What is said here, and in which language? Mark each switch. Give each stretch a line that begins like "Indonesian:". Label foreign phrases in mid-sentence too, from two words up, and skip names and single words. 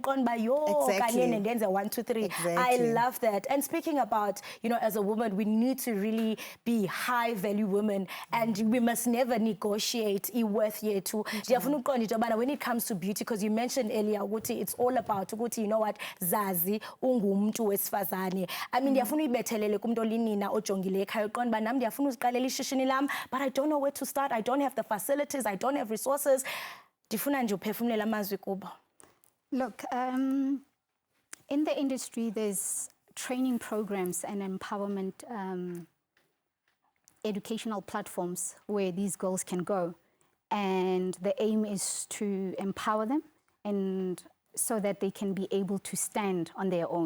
English: Exactly. 1, 2, 3. I Exactly. love that. And speaking about, you know, as a woman, we need to really be high-value women, and we must never negotiate worth yethu. When it comes to beauty, because you mentioned earlier, Uguti, it's all about, Uguti, you know what,
Xhosa: zazi, ungumntu wesifazane.
English: I mean,
Xhosa: ndiyafuna uyibethelele kumuntu olinina ojongile ekhaya uqonda uba nam ndiyafuna uziqalela ishishini lam,
English: but I don't know where to start. I don't have the facilities. I don't have resources.
Xhosa: Ndifuna nje uphefumlela amazwi kubo.
English: Look, in the industry, there's training programs and empowerment educational platforms where these girls can go. And the aim is to empower them and so that they can be able to stand on their own.